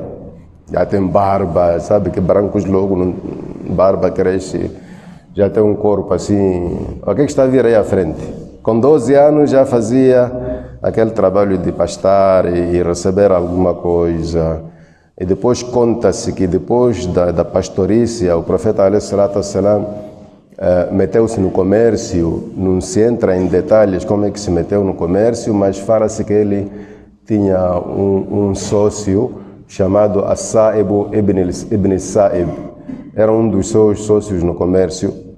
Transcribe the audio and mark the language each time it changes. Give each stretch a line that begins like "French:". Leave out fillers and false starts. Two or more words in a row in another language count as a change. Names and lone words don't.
Portuguese: Já tem barba, sabe que brancos logo, barba cresce, já tem um corpo assim. O que está a vir aí à frente? Com 12 anos já fazia aquele trabalho de pastar e receber alguma coisa. E depois conta-se que depois da pastorícia, o profeta
Arabic: عليه الصلاة والسلام
Portuguese: meteu-se no comércio. Não se entra em detalhes como é que se meteu no comércio, mas fala-se que ele tinha um sócio chamado As-Sa'ib ibn Sa'ib. Era um dos seus sócios no comércio.